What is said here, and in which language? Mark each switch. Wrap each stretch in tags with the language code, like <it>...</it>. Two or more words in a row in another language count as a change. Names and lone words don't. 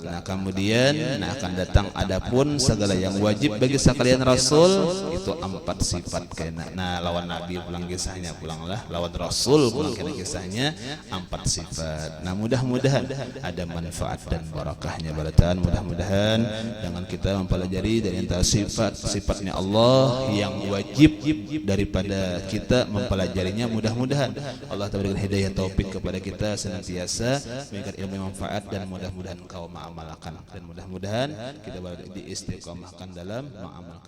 <id>Nah kemudian akan datang adapun segala yang wajib bagi sekalian Rasul, itu 4 sifat kena.</id> <bjn>Nah lawan Nabi pulang kisahnya pulanglah, lawan Rasul pulang kena kisahnya 4 sifat.</bjn> <id>Nah mudah-mudahan ada manfaat dan barakahnya barataan. Mudah-mudahan dengan kita mempelajari dari antara sifat-sifatnya Allah yang wajib daripada kita mempelajarinya, mudah-mudahan Allah memberikan hidayah taufik kepada kita senantiasa memberikan ilmu yang manfaat, dan mudah-mudahan kau mengamalkan, dan mudah-mudahan kita diistiqomahkan dalam mengamalkannya.</id>